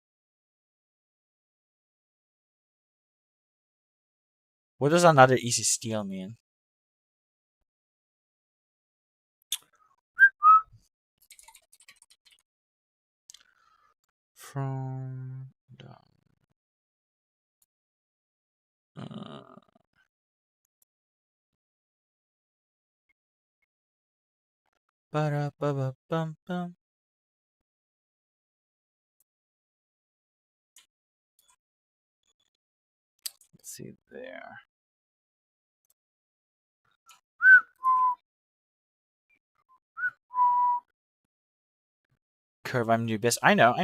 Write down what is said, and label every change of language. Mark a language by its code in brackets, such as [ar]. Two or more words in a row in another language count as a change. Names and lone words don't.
[en] What does another easy steal mean? From down. Ba-da-ba-ba-bum-bum. Let's see there. Curve, I'm new best. I know.